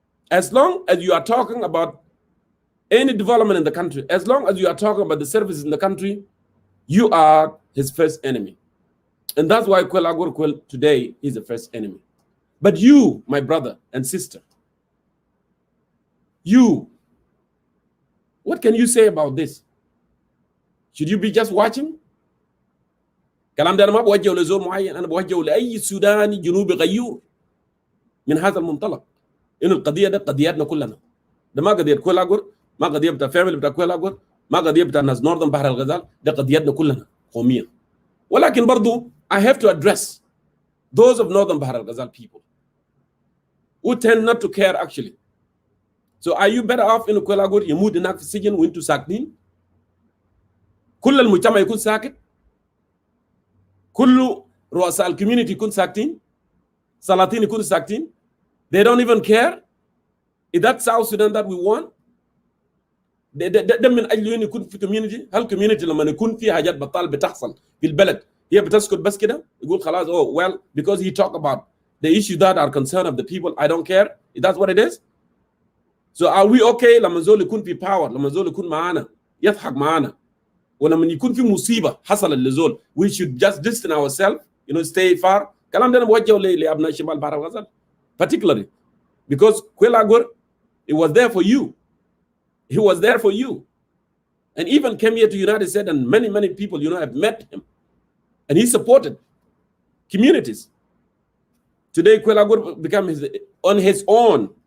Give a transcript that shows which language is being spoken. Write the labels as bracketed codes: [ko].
[en] As long as you are talking about any development in the country, as long as you are talking about the services in the country, you are his first enemy. And that's why Kwelagur today is the first enemy. But you, my brother and sister, you, what can you say about this? Should you be just watching? [ar] كلام ده أنا ما بوجهه لزول معين، أنا بوجهه لأي سوداني جنوبي غيور من هذا المنطلق. إنه القضية ده قضياتنا كلنا. ده ما قضية كويلاغور، ما قضية بتاع فاميلي بتاع كويلاغور، ما قضية بتاع ناس نوردن بحر الغزال، ده قضياتنا كلنا قوميا. ولكن برضو [en] I have to address those of northern Bahar al-Ghazal people who tend not to care actually. So are you better off in Kwelagur, you moved in Sijin, went to Saknin? [ar] كل المجتمع يكون ساكت، كل رؤساء الكوميونتي يكون ساكتين، سلاطين يكونوا ساكتين. [en] They don't even care. Is that South Sudan that we want? [ar] ده من اجل انه يكون في كوميونتي. هل كوميونتي لما يكون في حاجات بطال بتحصل في البلد هي بتسكت بس كده يقول خلاص [en] oh well because he talk about the issue that are concern of the people I don't care? Is that what it is? So are we okay [ar] لما زول يكون في power، لما زول يكون معانا يضحك معانا، ولما يكون في مصيبه حصل للزول [en] we should just distance ourselves, you know, stay far. [ar] كلام ده انا بوجهه لابناء شمال بحر الغزال [en] particularly because Kwelagur, it was there for you. He was there for you. And even came here to United States, and many people, you know, have met him. And he supported communities. Today, Kwelagur became on his own.